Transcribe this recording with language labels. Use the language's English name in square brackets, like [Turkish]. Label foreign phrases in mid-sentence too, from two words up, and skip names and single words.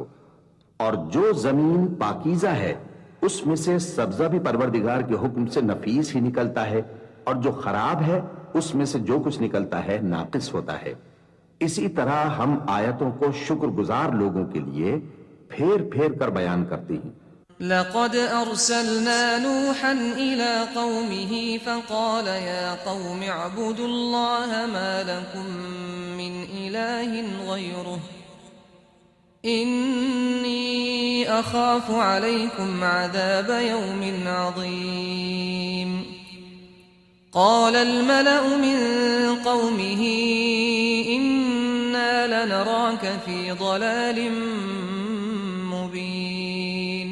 [Hindi] और जो जमीन पाकीज़ा है उसमें से सब्जा भी परवरदिगार के हुक्म से नफीस ही निकलता है और जो खराब है उसमें से जो कुछ निकलता है नाकिस होता है। इसी तरह हम आयतों को शुक्रगुजार लोगों के लिए फेर फेर कर बयान करते हैं। [Arabic] لقد أرسلنا نوحا إلى قومه فقال يا قوم اعبدوا الله ما لكم من إله غيره إني أخاف عليكم عذاب يوم عظيم. قال الملأ من قومه إنا لنراك في ضلال مبين.